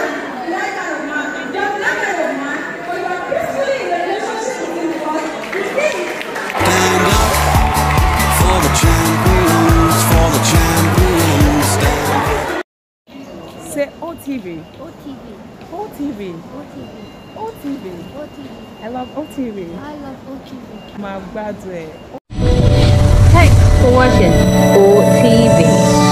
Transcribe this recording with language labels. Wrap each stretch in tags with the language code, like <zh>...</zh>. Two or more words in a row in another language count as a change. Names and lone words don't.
<en>The right kind of man. You're the right kind of man, but you are peacefully in a relationship with him because you think. Stand up for the champions, for the champions. Stand up. Say OTV. OTV. OTV. OTV. OTV. OTV. I love OTV. I love OTV. My bad way. Thanks for watching OTV.</en>